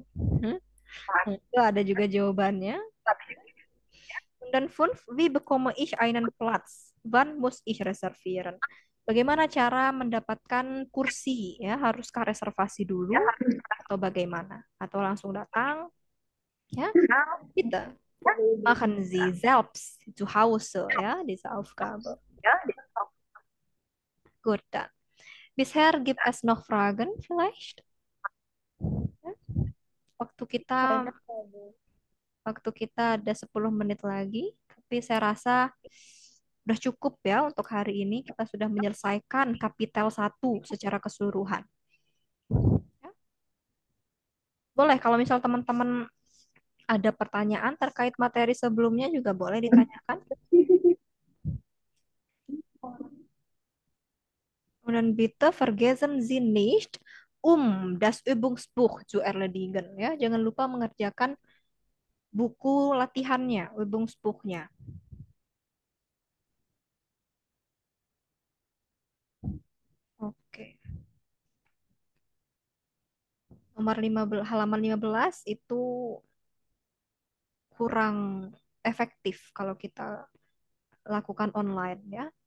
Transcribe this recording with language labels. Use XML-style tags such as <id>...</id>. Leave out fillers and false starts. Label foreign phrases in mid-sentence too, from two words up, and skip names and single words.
<id>Nah, itu ada juga jawabannya. Dan 5,</id> <de>wie bekomme ich einen Platz? Wann muss ich reservieren?</de> <id>Bagaimana cara mendapatkan kursi? Ya, haruskah reservasi dulu atau bagaimana? Atau langsung datang? Ya, kita</id> <de>machen Sie selbst zu Hause, ya, diese Aufgabe. Gut, dann. Bisher gibt es noch Fragen vielleicht?</de> <id>Ya. Waktu kita ada 10 menit lagi, tapi saya rasa sudah cukup ya untuk hari ini. Kita sudah menyelesaikan kapitel 1 secara keseluruhan. Ya. Boleh kalau misal teman-teman ada pertanyaan terkait materi sebelumnya juga boleh ditanyakan.</id> <de>Und bitte vergessen Sie nicht, das Übungsbuch zu erledigen.</de> <id>Ya, jangan lupa mengerjakan buku latihannya, Übungsbuchnya. Oke. Nomor 15, halaman 15 itu kurang efektif kalau kita lakukan online ya.</id>